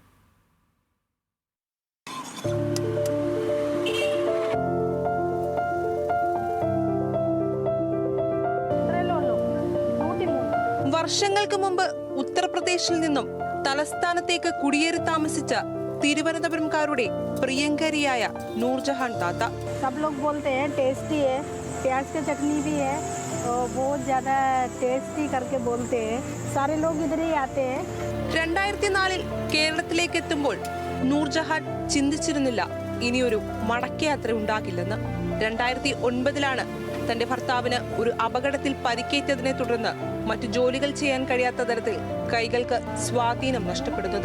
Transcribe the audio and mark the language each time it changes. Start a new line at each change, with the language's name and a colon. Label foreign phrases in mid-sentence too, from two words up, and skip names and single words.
Malayalam: വർഷങ്ങൾക്ക് മുമ്പ് ഉത്തർപ്രദേശിൽ നിന്നും തലസ്ഥാനത്തേക്ക് കുടിയേറി താമസിച്ച തിരുവനന്തപുരംകാരുടെ പ്രിയങ്കരിയായ നൂർജഹാൻ താത്ത.
Hindi: सब लोग बोलते हैं टेस्टी है, प्याज की चटनी भी है और बहुत ज़्यादा टेस्टी करके बोलते हैं. सारे लोग इधर ही आते हैं.
Malayalam: 2004 കേരളത്തിലേക്ക് എത്തുമ്പോൾ നൂർജഹാൻ ചിന്തിച്ചിരുന്നില്ല ഇനിയൊരു മടക്കയാത്ര ഉണ്ടാകില്ലെന്ന്. 2009 തന്റെ ഭർത്താവിന് ഒരു അപകടത്തിൽ പരിക്കേറ്റതിനെ തുടർന്ന് മറ്റു ജോലികൾ ചെയ്യാൻ കഴിയാത്ത തരത്തിൽ കൈകൾക്ക് സ്വാധീനം നഷ്ടപ്പെടുന്നത്.